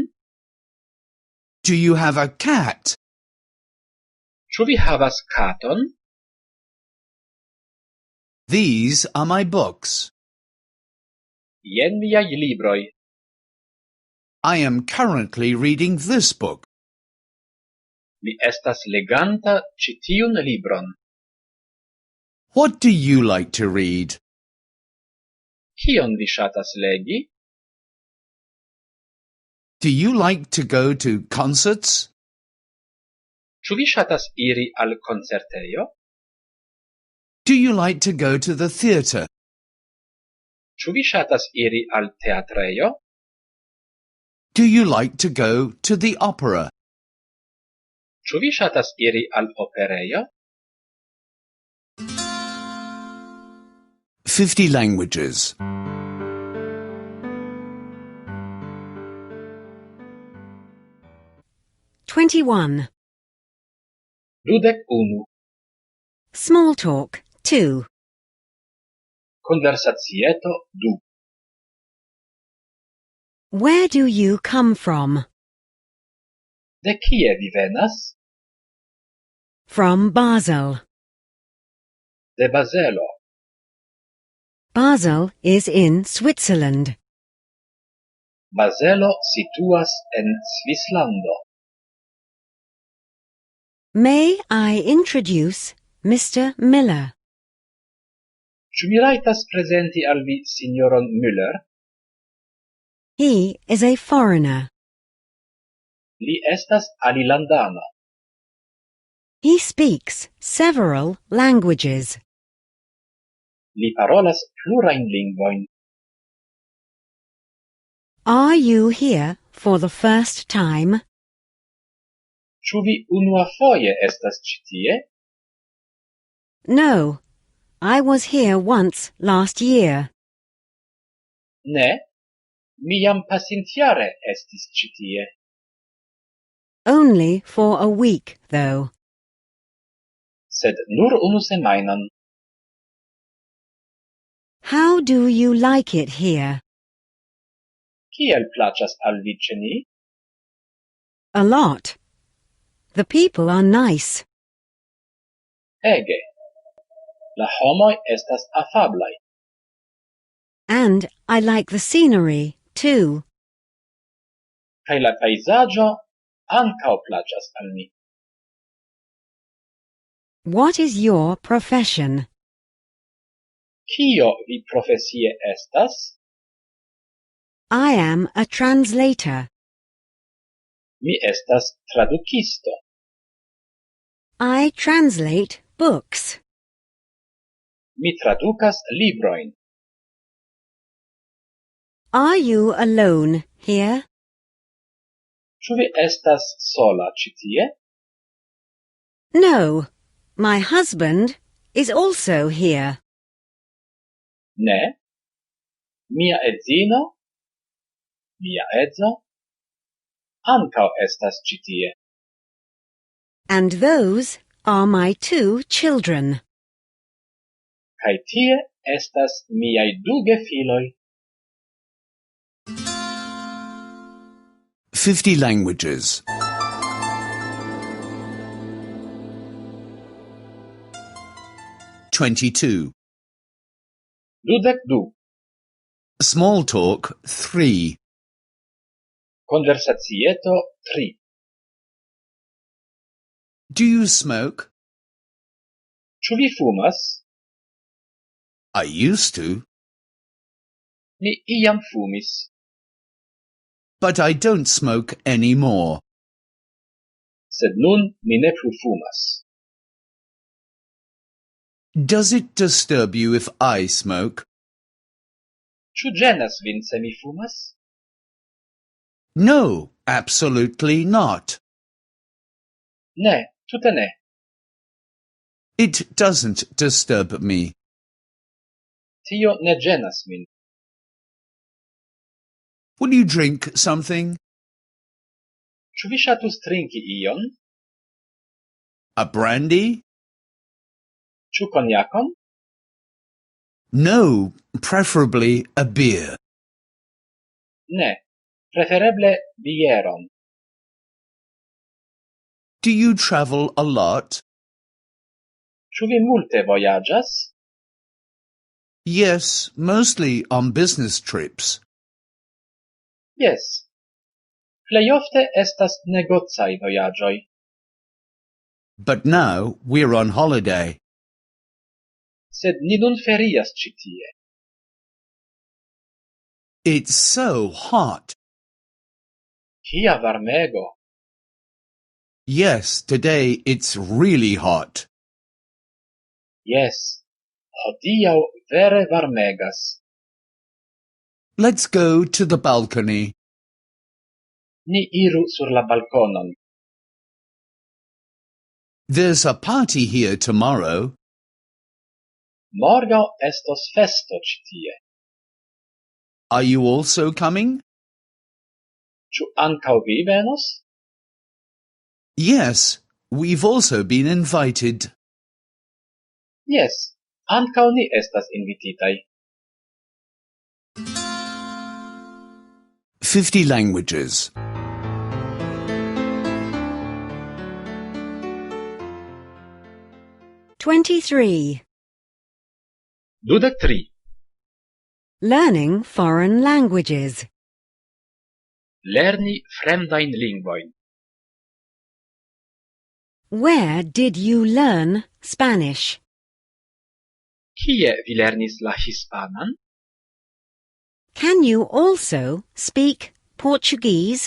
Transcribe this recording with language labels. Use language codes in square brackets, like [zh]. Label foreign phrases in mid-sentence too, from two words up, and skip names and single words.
[en] Do you have a cat? [eo] Ĉu vi havas katon? [en] These are my books. [eo] Jen miaj libroj. [en] I am currently reading this book. [eo] Mi estas leganta ĉi tiun libron. [en] What do you like to read? [eo] Kion vi ŝatas legi? [en] Do you like to go to concerts? [eo] Ĉu vi ŝatas iri al koncertejo? [en] Do you like to go to the theatre? [eo] Ĉu vi ŝatas iri al teatrejo? [en] Do you like to go to the opera? [eo] Ĉu vi ŝatas iri al operejo? [en] 50 languages. 21. 21. Small talk 2. [eo] Conversazieto 2. [en] Where do you come from? [eo] De kie vi venas? [en] From Basel. [eo] De Bazelo. [en] Basel is in Switzerland. [eo] Bazelo situas en Svislando. [en] May I introduce Mr. Miller? [eo] Ĉu mi rajtas prezenti al vi signoron Müller? [en] He is a foreigner. [eo] Li estas alilandano. [en] He speaks several languages. [eo] Li parolas plurajn lingvojn. [en] Are you here for the first time? [eo] Ĉu vi unuafoje estas ĉi tie? [en] No, I was here once last year. [eo] Ne, mi jam pasintjare estis ĉi tie. [en] Only for a week, though. [eo] Sed nur unu semajnon. [en] How do you like it here? [eo] Kiel plaĉas al vi ĉe ni? [en] A lot. The people are nice. [eo] Ege. La homoj estas afablaj. [en] And I like the scenery, too. [eo] Kaj la pejzaĝo ankaŭ plaĉas al mi. [en] What is your profession? [eo] Kio vi profesie estas? [en] I am a translator. [eo] Mi estas tradukisto. [en] I translate books. [eo] Mi tradukas librojn. [en] Are you alone here? [eo] Ĉu vi estas sola ĉi tie? [en] No, my husband is also here. [eo] Ne. Mia edzino, mia edzo, ankaŭ estas ĉi tie. [en] And those are my 2 children. [eo] Kaj tie estas miaj 2 gefiloj. [en] 50 languages. 22. 22. Small talk 3. [eo] Conversazieto 3. [en] Do you smoke? [eo] Ĉu vi fumas? [en] I used to, [eo] Mi iam fumis. [en] but I don't smoke anymore. [eo] Sed nun mi ne plu fumas. [en] Does it disturb you if I smoke? [eo] Ĉu ĝenas vin se mi fumas? [en] No, absolutely not. [eo] Ne, tute ne. [en] It doesn't disturb me. [eo] Tio ne ĝenas min. [en] Will you drink something? [eo] Ĉu vi ŝatus trinki ion? [en] A brandy? [eo] Ĉu konjakon? [en] No, preferably a beer. [eo] Ne, prefereble bieron. [en] Do you travel a lot? [eo] Ĉu vi multe vojaĝas? [en] Yes, mostly on business trips. [eo] Jes. Plej ofte estas negocaj vojaĝoj. [en] But now we're on holiday. [eo] Sed ni nun ferias ĉi tie. [en] It's so hot. [eo] Kia varmego! [en] Yes, today it's really hot. [eo] Jes, hodiaŭ vere varmegas. [en] Let's go to the balcony. [eo] Ni iru sur la balkonon. [en] There's a party here tomorrow. [eo] Morgaŭ estos festo ĉi tie. [en] Are you also coming? [eo] Ĉu ankaŭ vi venos? [en] Yes, we've also been invited. [eo] Jes, ankaŭ ni estas invititaj. [en] 50 languages. 23. 23. Learning foreign languages. [eo] Lerni fremdajn lingvojn. [en] Where did you learn Spanish? [eo] Kie vi lernis la hispanan? [en] Can you also speak Portuguese?